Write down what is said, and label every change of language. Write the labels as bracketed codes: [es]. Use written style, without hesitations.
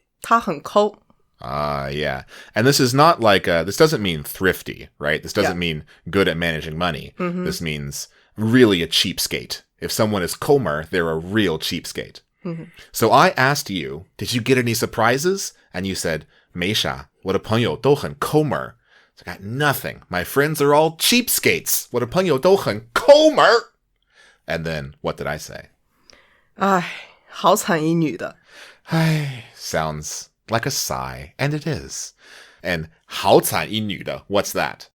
[zh] 他很抠. [en] Yeah. And this is not like, this doesn't mean thrifty, right? This doesn't mean good at managing money. This means really a cheapskate. If someone is 抠门儿, they're a real cheapskate. So I asked you, did you get any surprises? And you said, [zh] 没啥，我的朋友都很抠门儿. [en] So I got nothing. My friends are all cheapskates. [zh] 我的朋友都很抠门儿. [en] And then, what did I say? [zh] 唉，好惨一女的. [en] Sounds like a sigh, and it is. And [zh] 好惨一女的, [en] what's that?